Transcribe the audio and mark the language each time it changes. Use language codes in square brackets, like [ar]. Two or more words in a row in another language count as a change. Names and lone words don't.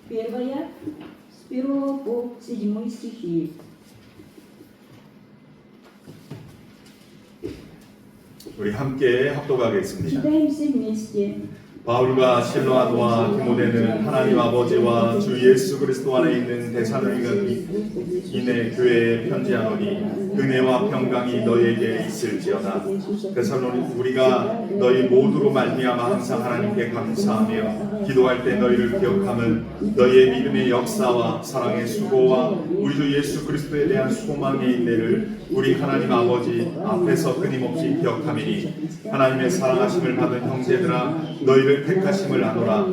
[ru] Первая, с 1 по 7 стихи. [ko] 우리 함께 합독하겠습니다. [ru] Читаем все вместе. [ko] 바울과 실로아도와 디모데는 하나님 아버지와 주 예수 그리스도 안에 있는 데살로니가인의 교회에 편지하노니 은혜와 평강이 너희에게 있을지어다. 데살로니 우리가 너희 모두로 말미암아 항상 하나님께 감사하며 기도할 때 너희를 기억함은 너희의 믿음의 역사와 사랑의 수고와 우리 주 예수 그리스도에 대한 소망의 인내를 우리 하나님 아버지 앞에서 끊임없이 기억함이니 하나님의 사랑하심을 받은 형제들아 너희를 택하심을 아노라.